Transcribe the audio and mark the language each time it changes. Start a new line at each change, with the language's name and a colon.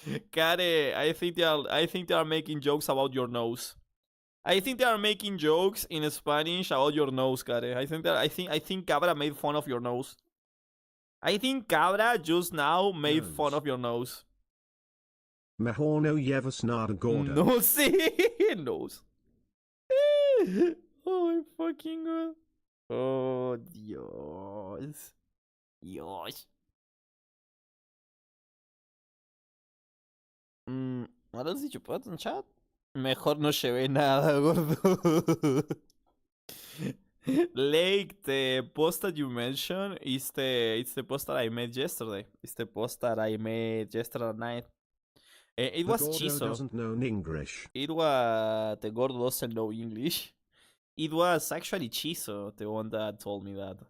English: Kare, I think they are making jokes about your nose. I think they are making jokes in Spanish about your nose, Kare. I think Cabra made fun of your nose. I think Cabra just now made fun of your nose.
Spanish: Mejor no lleves nada gordo. No sé, nose.
English: Oh my fucking god.
Spanish: Oh, Dios. Dios.
English: What else did you put in chat?
Spanish: Mejor no llevé nada, gordo.
English: Lake, the post that you mentioned is it's the post that I made yesterday. It's the post that I made yesterday night. It was Chiso. Doesn't know English. It was the Gordo doesn't know English. It was actually Chiso, the one that told me that.